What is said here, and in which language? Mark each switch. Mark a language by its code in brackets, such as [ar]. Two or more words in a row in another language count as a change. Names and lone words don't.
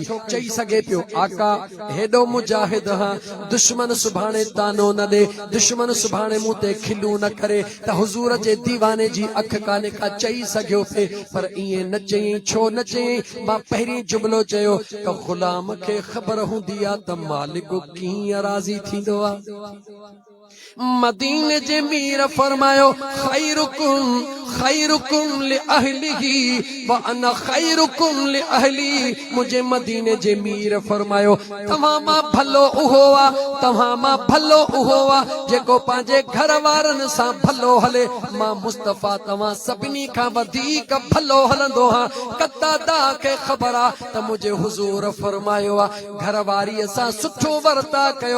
[sd] चई सके पियो आका हेडो मुजाहिद हां, दुश्मन सुभाणे तानो न दे, दुश्मन सुभाणे मूं ते खिलू न करे त हुजूर जे दीवाने जी अख काने का चई सघियो पे, पर इए न चई। छो न चई? मां पहिरीं जुमलो चयो त गुलाम खे ख़बर हुंदी आ त मालिक कीअं राज़ी थींदो आ। मदीने जे मीर फरमायो [ar] خيركم خيركم لأهله وأنا خيركم لأهلي. [sd] मुझे मदीने जे मीर फरमायो तव्हां मां भलो उहो आ, तव्हां मां भलो उहो आ जेको पंहिंजे घर वारनि सां भलो हले। मां मुस्तफ़ा तव्हां सभिनी खां वधीक भलो हलंदो हां। कतादा खे ख़बर आ त मुझे हुजूर फरमायो आ घर वारीअ सां सुठो वर्ता कयो।